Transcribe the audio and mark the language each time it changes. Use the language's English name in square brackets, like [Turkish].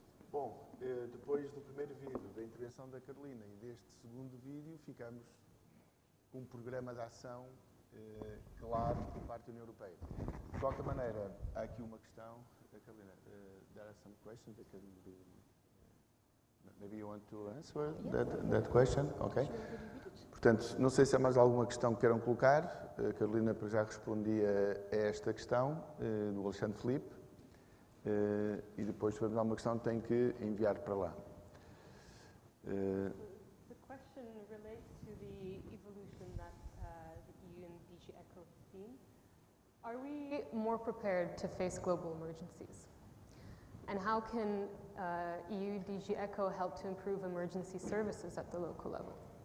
[Portuguese] Bom, depois do primeiro vídeo, da intervenção da Carolina e deste segundo vídeo, ficamos com um programa de ação claro por parte da União Europeia. De qualquer maneira, há aqui uma questão. [English] Carolina, there are some questions that can be... Maybe you want to answer that question? Okay. [Portuguese] Portanto, não sei se há mais alguma questão que queiram colocar. A Carolina já respondia a esta questão do Alexandre Filipe. E depois, se tivermos alguma questão, tem que enviar para lá. [English] The question relates to the evolution that the EU and DG ECHO have seen. Are we more prepared to face global emergencies? And how can EU DG ECHO help to improve emergency services at the local level?